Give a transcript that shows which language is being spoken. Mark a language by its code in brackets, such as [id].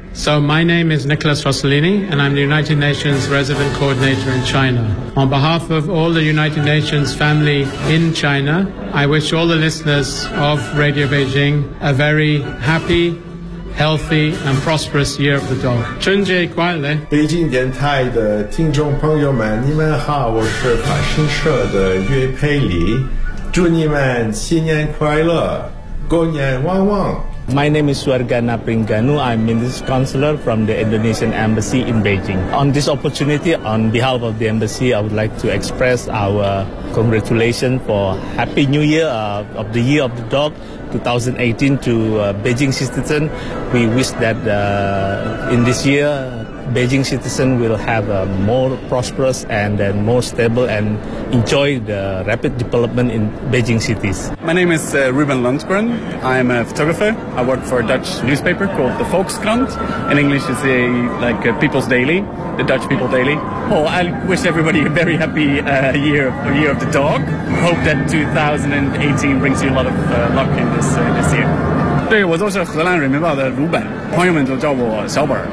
[en] So my name is Nicholas Rossellini, and I'm the United Nations Resident Coordinator in China. On behalf of all the United Nations family in China, I wish all the listeners of Radio Beijing a very happy, healthy, and prosperous Year of the Dog. [zh] 春节快乐！北京电台的听众朋友们，你们好，我是法新社的岳佩里，祝你们新年快乐，过年旺旺。 [en] My name is Suargana Pringanu. I'm Minister Counselor from the Indonesian Embassy in Beijing. On this opportunity, on behalf of the Embassy, I would like to express our congratulations for Happy New Year of the Year of the Dog 2018 to Beijing citizens. We wish that in this year, Beijing citizens will have a more prosperous and then more stable and enjoy the rapid development in Beijing cities. My name is Ruben Lundgren. I'm a photographer. I work for a Dutch newspaper called the Volkskrant. In English, it's a, like a People's Daily, the Dutch People Daily. Oh, I wish everybody a very happy year of the dog. Hope that 2018 brings you a lot of luck in this year. [zh] 对，我就是荷兰人民报的鲁本，朋友们都叫我小本。